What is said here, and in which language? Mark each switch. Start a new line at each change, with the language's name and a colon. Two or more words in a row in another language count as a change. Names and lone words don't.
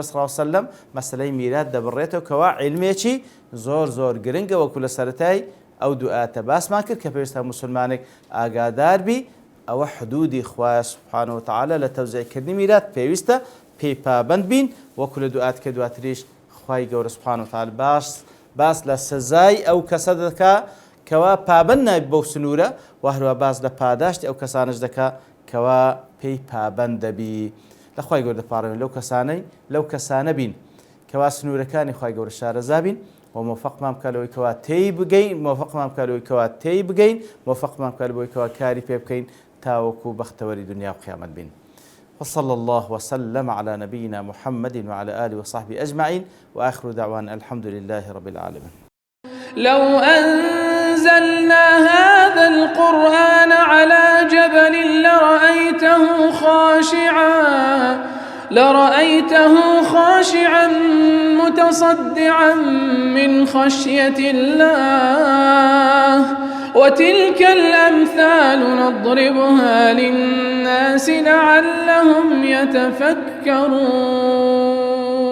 Arabic: صلی الله علیه وسلم
Central Kurdish: مەسەلەی میرات دەبڕێتەوە کەوا عیلمێکی زۆر گرنگە وەکو لە سەرەتای ئەو دوو ئاەتە باسمان کرد کە پێویستە موسڵمانێک ئاگادار بی ئەوە حدودی خوای
Arabic: سبحانه وتعالى
Central Kurdish: لە تەوزیعکردنی میرات پێویستە پێی پابند بین وەکو لە دوعات کە دواتریش خوای گەورە
Arabic: سبحانه وتعالى
Central Kurdish: باس لە سزای ئەو کەسە دەکا کەوا پابند نابێت بەو سنوورە و هەروە باس لە پاداشتی ئەو کەسانش دەکا کەوا پێی پابند دەبی. لە خوای گەورە دەپاڕێن لەو کەسانە بین کەوا سنوورەکانی خوای گەورە شارەزا بین و موفقمان بکە لەوەی کەوا تێی بگەین موفقمان بکە لەوەی کەوا تێی بگەین موفقمان بکە لەوەی کەوا کاری پێ بکەین تاوەکو بەختەوەری دنیا و قیامەت بین.
Arabic: وصلى الله وسلم على نبينا محمد وعلى آله وصحبه أجمعين وآخر دعوانا الحمد لله رب العالمين. لو أنزلنا هذا القرآن على جبل لرأيته خاشعا متصدعا من خشية الله وتلك الأمثال نضربها للناس لعلهم يتفكرون.